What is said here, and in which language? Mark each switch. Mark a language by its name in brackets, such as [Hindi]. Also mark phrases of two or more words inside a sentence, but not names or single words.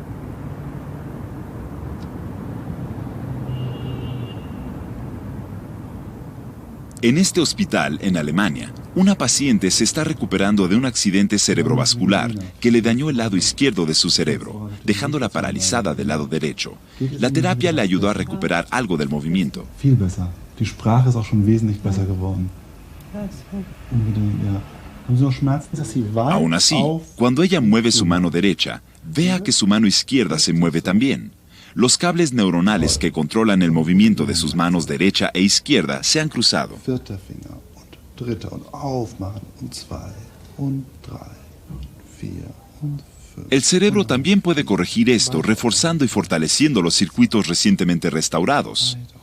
[Spanish] En este hospital, en Alemania, una paciente se está recuperando de un accidente cerebrovascular que le dañó el lado izquierdo de su cerebro, dejándola paralizada del lado derecho. La terapia le ayudó a recuperar algo del movimiento. [German] Die Sprache ist auch schon wesentlich besser geworden. [Spanish] Aún así, cuando ella mueve su mano derecha, vea que su mano izquierda se mueve también. Los cables neuronales que controlan el movimiento de sus manos derecha e izquierda se han cruzado. El cerebro también puede corregir esto reforzando y fortaleciendo los circuitos recientemente restaurados.